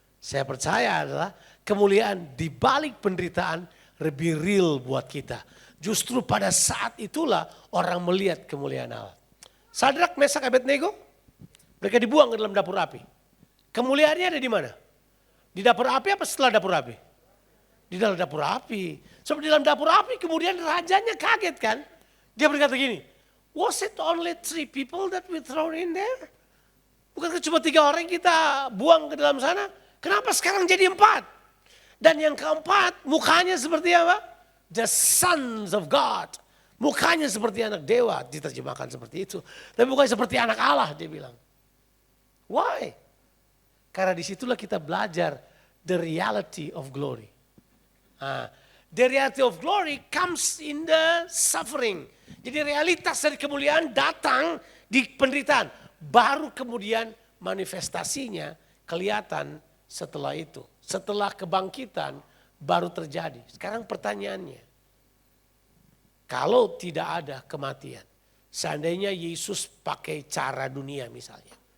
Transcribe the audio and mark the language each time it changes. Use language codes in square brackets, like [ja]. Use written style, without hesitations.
[id] Saya percaya adalah kemuliaan di balik penderitaan lebih real buat kita. Justru pada saat itulah orang melihat kemuliaan Allah. Sadrak, Mesak, Abednego, mereka dibuang ke dalam dapur api. Kemuliaannya ada di mana? Di dapur api apa setelah dapur api? Di dalam dapur api. Sebab di dalam dapur api kemudian rajanya kaget kan. Dia berkata gini, [en] was it only 3 people that we thrown in there? [id] Bukankah cuma 3 orang yang kita buang ke dalam sana? Kenapa sekarang jadi 4? Dan yang keempat mukanya seperti apa? [en] The sons of God. [id] Mukanya seperti anak dewa, diterjemahkan seperti itu. Tapi bukan seperti anak Allah, dia bilang. [en] Why? [id] Karena disitulah kita belajar [en] the reality of glory. The reality of glory comes in the suffering. [id] Jadi realitas dari kemuliaan datang di penderitaan. Baru kemudian manifestasinya kelihatan setelah itu. Setelah kebangkitan baru terjadi. Sekarang pertanyaannya. Kalau tidak ada kematian, seandainya Yesus pakai cara dunia misalnya.